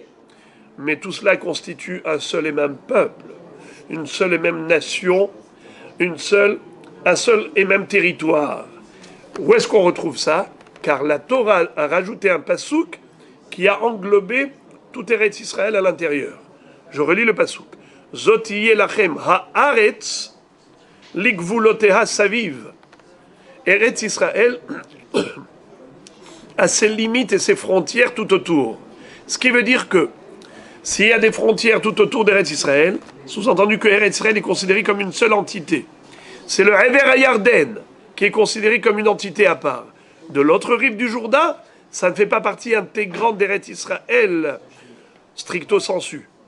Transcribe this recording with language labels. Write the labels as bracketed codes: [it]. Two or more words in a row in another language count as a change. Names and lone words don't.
[fr] Mais tout cela constitue un seul et même peuple, une seule et même nation, un seul et même territoire. Où est-ce qu'on retrouve ça? Car la Torah a rajouté un pasouk qui a englobé tout Eretz Israël à l'intérieur. Je relis le pasouk. [he] זאת יהיה לכם הארץ לגבולותיה סביב. [fr] Eretz Israël a ses limites et ses frontières tout autour. Ce qui veut dire que s'il y a des frontières tout autour d'Eretz Israël, sous-entendu que Eretz Israël est considéré comme une seule entité. C'est le Hever HaYarden qui est considéré comme une entité à part. De l'autre rive du Jourdain, ça ne fait pas partie intégrante d'Eretz Israël, stricto sensu.